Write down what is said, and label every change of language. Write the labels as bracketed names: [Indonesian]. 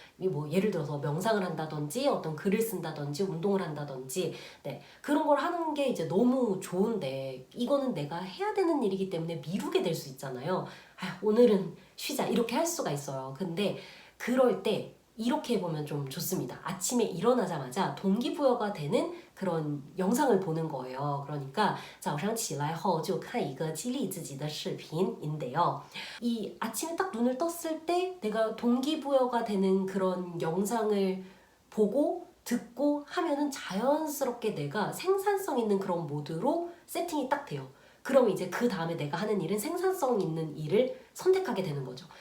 [Korean] 뭐 예를 들어서 명상을 한다든지 어떤 글을 쓴다든지 운동을 한다든지 네, 그런 걸 하는 게 이제 너무 좋은데 이거는 내가 해야 되는 일이기 때문에 미루게 될 수 있잖아요. 오늘은 쉬자 이렇게 할 수가 있어요. 근데 그럴 때 이렇게 해보면 좀 좋습니다. 아침에 일어나자마자 동기부여가 되는 그런 영상을 보는 거예요. 그러니까 [Chinese] 早上起来后就看一个激励自己的视频 [Korean] 인데요. 이 아침에 딱 눈을 떴을 때 내가 동기부여가 되는 그런 영상을 보고 듣고 하면은 자연스럽게 내가 생산성 있는 그런 모드로 세팅이 딱 돼요. 그럼 이제 그 다음에 내가 하는 일은 생산성 있는 일을 선택하게 되는 거죠.